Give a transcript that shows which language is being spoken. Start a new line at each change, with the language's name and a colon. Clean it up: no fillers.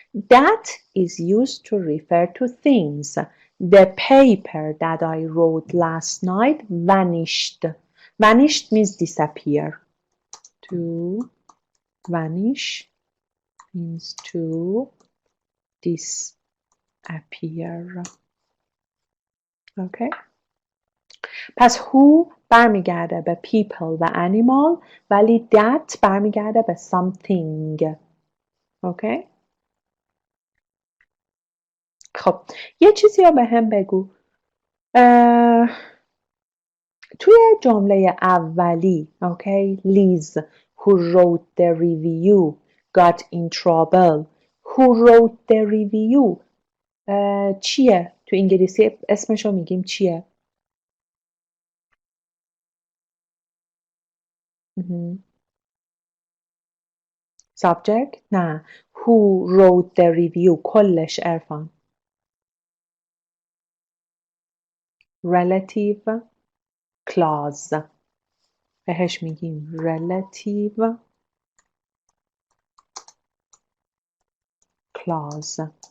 English: That is used to refer to things. The paper that I wrote last night vanished. Vanished means disappear. To vanish means to disappear. appear. Okay.
Persian: پس who برمیگرده به people و animal ولی that برمیگرده به something.
English: Okay.
Persian: خب یه چیزی رو به هم بگو. توی جمله اولی
English: Okay Liz who wrote the review got in trouble. Who wrote the review
Persian: چیه؟ تو انگلیسی اسمشو میگیم چیه؟ subject؟ نه.
English: Who wrote the review کلش عرفان. relative clause
Persian: بهش میگیم
English: relative clause.